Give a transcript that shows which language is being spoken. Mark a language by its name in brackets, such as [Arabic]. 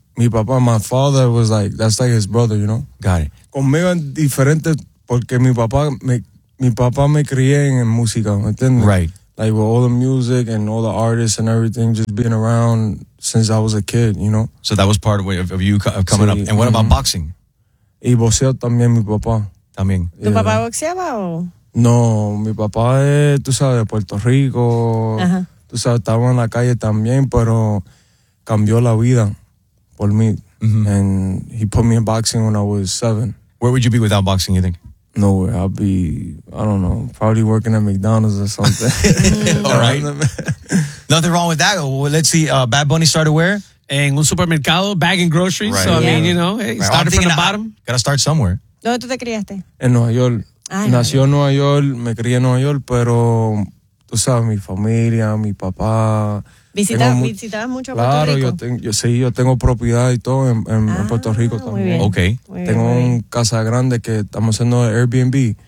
[English] Mi papá, my father was like, that's like his brother, you know? Got it. [Spanish] Conmigo es diferente porque mi papá me crié en música, ¿me entiendes? [English] Right. Like with all the music and all the artists and everything, just being around since I was a kid, you know? So that was part of you coming up. And what about boxing? [Spanish] Y boxeo también mi papá. También. ¿Tu papá boxeaba o...? No, mi papá es, tú sabes, de Puerto Rico. Tú sabes, estaba en la calle también, pero cambió la vida por mí. Mm-hmm. [English] And he put me in boxing when I was 7. Where would you be without boxing, you think? Nowhere. I'd be, I don't know, probably working at McDonald's or something. All right. Nothing wrong with that. Well, let's see, Bad Bunny started where? [Spanish] En un supermercado, bagging groceries. [English] Right. So, yeah. I mean, you know, right. Started from the bottom. Gotta start somewhere. [Spanish] ¿Dónde tú te criaste? En Nueva York. Ay, nació en Nueva York, me crié en Nueva York, pero tú sabes, mi familia, mi papá. ¿Visitabas mucho a Puerto Rico? Claro, yo tengo propiedad y todo en Puerto Rico también. Bien. Ok. Muy tengo bien, un bien. Casa grande que estamos haciendo Airbnb.